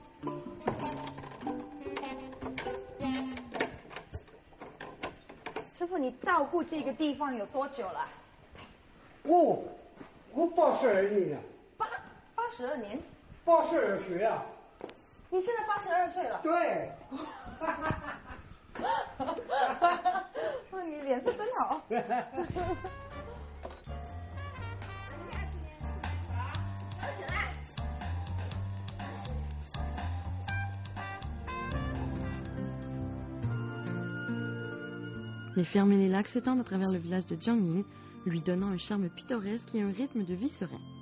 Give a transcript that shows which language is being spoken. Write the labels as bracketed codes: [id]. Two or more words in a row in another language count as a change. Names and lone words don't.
[zh] 师傅，你照顾这个地方有多久了？我82年了 82年。，82岁啊。你现在82岁了。对。你脸色真好。 [fr] Les fermes et les lacs s'étendent à travers le village de Jiangning, lui donnant un charme pittoresque et un rythme de vie serein.